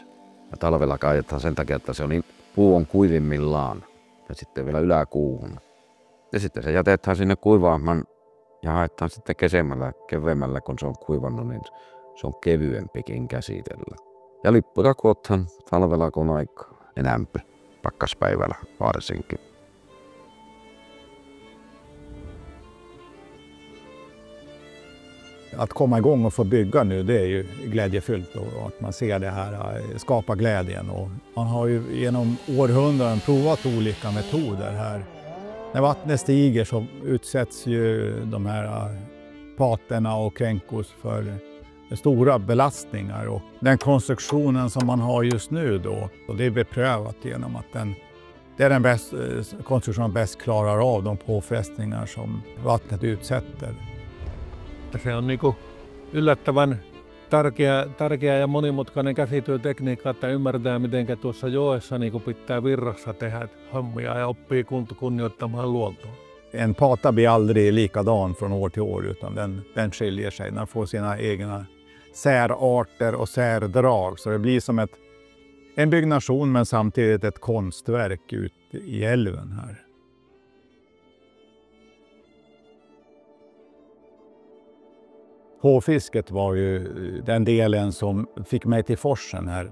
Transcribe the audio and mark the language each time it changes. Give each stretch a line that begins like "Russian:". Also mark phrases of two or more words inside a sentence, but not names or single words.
Finnish: Ja talvella kaadetaan sen takia, että puu on kuivimmillaan ja sitten vielä yläkuuhun. Ja sitten se jätetään sinne kuivaamaan ja haetaan sitten keveämmällä, kun se on kuivannut, niin se on kevyempikin käsitellä. Ja lippuja kuotaan talvella kun aikaa enämpi. Pakkaspäivällä varsinkin.
Swedish: Att komma igång och få bygga nu, det är ju glädjefyllt och att man ser det här skapa glädjen. Och man har ju genom århundraden provat olika metoder här. När vattnet stiger så utsätts ju de här paterna och kränkos för stora belastningar, och den konstruktionen som man har just nu då, och det är beprövat genom att det är den konstruktion som bäst klarar av de påfrestningar som vattnet utsätter.
Finnish: Se on yllättävän tärkeä ja monimutkainen käsityötekniikka, että ymmärtää miten tuossa joessa pitää virrassa tehdä hommia ja oppii kunnioittamaan luontoa.
Swedish: En pata blir aldrig likadan från år till år, utan den skiljer sig. Den får sina egna särarter och särdrag. Så det blir som en byggnation men samtidigt ett konstverk ut i älven här. Hårfisket var ju den delen som fick mig till forsen här.